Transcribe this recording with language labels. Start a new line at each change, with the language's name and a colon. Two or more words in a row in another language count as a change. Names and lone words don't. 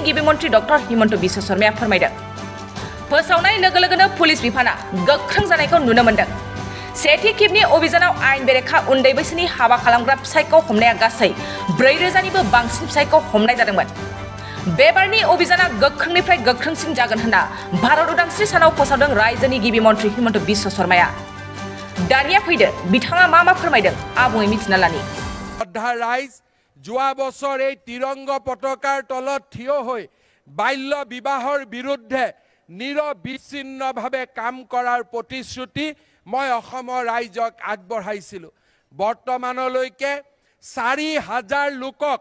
Bodo: गिबि मन्थ्रि डक्टर हिमन्त बिश्व शर्माया फोरमायदों फोसावनाय लोगो लोगोनो पुलिस बिफाना गोख्रों जानायखौ नुनो मोन्दों सेथि खेबनि अभियानाव आयेन बेरेखा उन्दै बैसोनि हाबा खालामग्रा फिसायखौ हमनाया गासै 4,000निबो बांसिन फिसायखौ हमनाय जादोंमोन बेबारनि अभियाना गोख्रोंनिफ्राय गोख्रोंसिन जागोन होनना भारत उदांस्रि सानाव फोसावदों रायजोनि गिबि मन्थ्रि हिमन्त बिश्व शर्माया दानिया फैदो बिथाङा मा फोरमायदों आबुङै मिथिना लानि
Assamese: ৰাইজ যোৱা বছৰ এই তিৰংগ পতাকাৰ তলত থিয় হৈ বাল্য বিবাহৰ বিৰুদ্ধে নিৰবিচ্ছিন্নভাৱে কাম কৰাৰ প্ৰতিশ্ৰুতি মই অসমৰ ৰাইজক আগবঢ়াইছিলোঁ বৰ্তমানলৈকে 4,000 লোকক